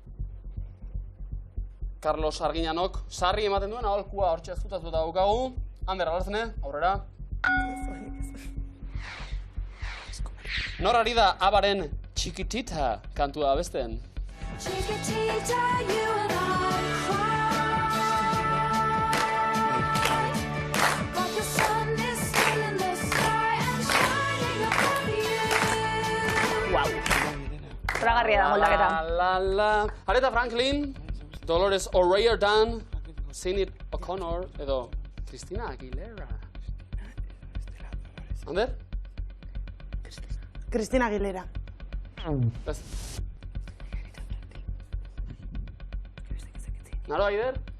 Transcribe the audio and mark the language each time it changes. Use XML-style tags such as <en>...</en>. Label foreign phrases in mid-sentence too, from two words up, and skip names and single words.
<eu>Carlos Arginanok sarri ematen duen aholkua hortxe zutatuta daukagu. Ander Alarzne, aurrera. Nor ari da abaren Chiquitita kantua abesten?</eu> <en>Chiquitita, you and I cry. But the sun is still in the sky and shining upon you. Wow.</en> <eu>Zoragarria da moldaketa. La. Aretha Franklin, Dolores O'Riordan, Sinead O'Connor edo Christina Aguilera. Ander? Cristina Aguilera. Ez. Naro Aider?</eu>